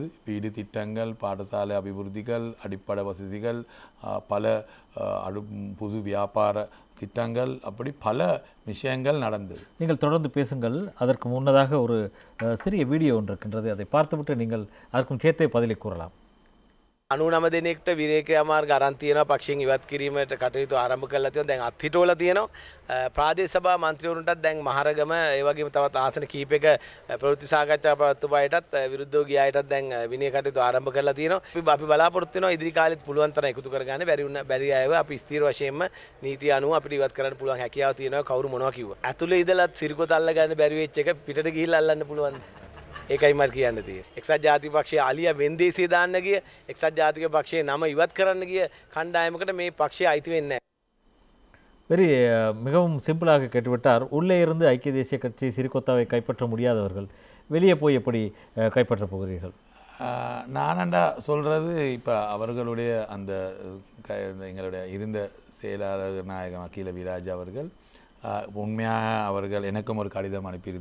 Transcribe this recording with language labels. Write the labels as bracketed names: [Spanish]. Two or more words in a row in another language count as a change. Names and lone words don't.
[Tamil] வீடு திட்டங்கள், பாடசாலை அபிவிருத்திகள், அடிப்படை வசதிகள், பல புது வியாபார திட்டங்கள், அப்படி பல விஷயங்கள் நடந்தது. நீங்கள் தொடர்ந்து பேசுங்கள். அதற்கு முன்னதாக ஒரு சிறிய வீடியோ ஒன்று இருக்கின்றது, அதை பார்த்துவிட்டு நீங்கள் அதற்கும் சேர்த்தே பதிலை கூறலாம். [Sinhala] 99 දෙනෙක්ට විරේක අමාර්ග අරන් තියෙනවා. පක්ෂයෙන් ඉවත් කිරීමට කටයුතු ආරම්භ කරලා තියෙනවා. දැන් අත්හිටවලා තියෙනවා. ප්‍රාදේශ සභා මන්ත්‍රීවරුන්ටත් දැන් මහරගම ඒ වගේම තවත් ආසන කීපයක ප්‍රවෘත්ති සාකච්ඡා පවත්වපු අයටත් විරුද්ධව ගිය අයටත් දැන් විනය කටයුතු ආරම්භ කරලා තියෙනවා. අපි බලාපොරොත්තු වෙනවා ඉදිරි කාලෙත් පුළුවන් තරම් එකතු කරගන්න. බැරි අයව අපි ස්ථීර වශයෙන්ම නීතිය අනුව අපිට ඉවත් කරන්න පුළුවන් හැකියාව තියෙනවා. කවුරු මොනවා කිව්වා. ඇතුළේ ඉඳලත් සිරිකොත අල්ල ගන්න බැරි වෙච්ච එක පිටට ගිහිල්ලා අල්ලන්න පුළුවන්ද? ඒකයි මට කියන්න තියෙන්නේ. එක්සත් ජාතික පක්ෂයේ අලියා වෙන්දේසිය දාන්න ගිය, එක්සත් ජාතික පක්ෂයේ නම ඉවත් කරන්න ගිය කණ්ඩායමකට මේ පක්ෂය අයිති වෙන්නේ නැහැ. [Tamil] மிகவும் சிம்பிளாக கேட்டுவிட்டார். உள்ளே இருந்து ஐக்கிய தேசிய கட்சி சிறிகொத்தாவை கைப்பற்ற முடியாதவர்கள் வெளியே போய் எப்படி கைப்பற்றப் போகிறீர்கள்? நானண்டா சொல்கிறது, இப்போ அவர்களுடைய அந்த எங்களுடைய இருந்த செயலாளர் நாயகம் அகில விராஜ் அவர்கள் உண்மையாக அவர்கள் எனக்கும் ஒரு கடிதம் அனுப்பியிருந்தார்கள்.